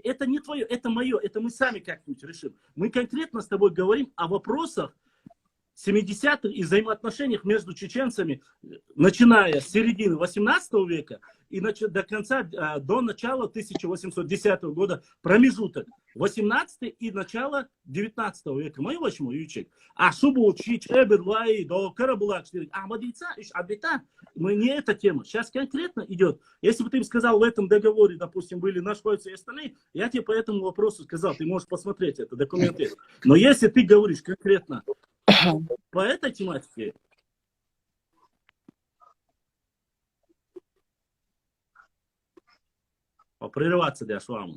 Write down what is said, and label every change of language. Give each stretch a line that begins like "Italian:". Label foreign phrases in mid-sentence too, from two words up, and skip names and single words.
Russian: Это не твое, это мое, это мы сами как-нибудь решим. Мы конкретно с тобой говорим о вопросах 70-х и взаимоотношениях между чеченцами, начиная с середины 18 века и до конца, до начала 1810 года, промежуток 18 и начало 19 века. Мой почему, Ючек? А Шубут, Чич, Эберлай, до Карабулак, Ахмадица, Абита, мы не эта тема. Сейчас конкретно идет. Если бы ты им сказал, в этом договоре, допустим, были нашхойцы и остальные, я тебе по этому вопросу сказал, ты можешь посмотреть это, документы. Но если ты говоришь конкретно по этой тематике, прерываться для шваму.